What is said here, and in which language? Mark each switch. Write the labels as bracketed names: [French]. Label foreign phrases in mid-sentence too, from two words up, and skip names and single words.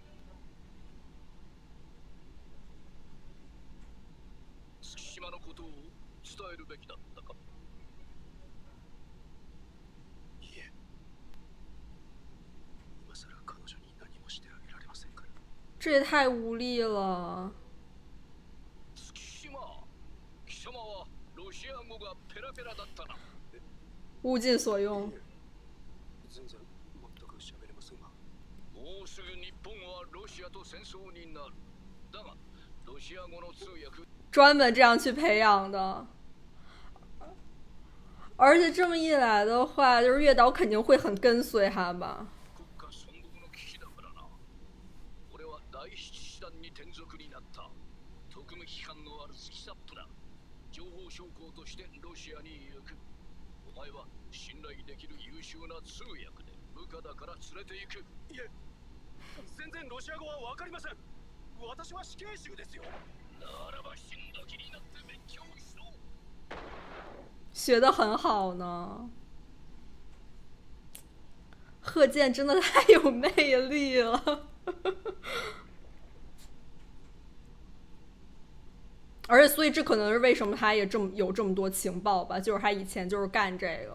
[Japanese] 月島のことを伝えるべきだったか。いえ、今さら彼女に何もしてあげられませんから。 [Chinese] 这也太无力了。 [Japanese] 月島、貴様はロシア語がペラペラだったな。 [Chinese] 物尽所用。 [Japanese] 全然全く喋れませんが。もうすぐ日本はロシアと戦争になる。だがロシア語の通訳。 [Chinese] 专门这样去培养的。而且这么一来的话，就是月岛肯定会很跟随他吧。 [Japanese] 国家存亡の危機だからな。俺は第七師団に転属になった。特務機関のあるスキサップだ。情報将校としてロシアに行く。お前は信頼できる優秀な通訳で部下だから連れて行く。いえ、全然ロシア語はわかりません。私は死刑囚ですよ。ならば死んだ気になって勉強しろ。 [Chinese] 学得很好呢。贺建真的太有魅力了。而且，所以这可能是为什么他也有这么多情报吧，就是他以前就是干这个。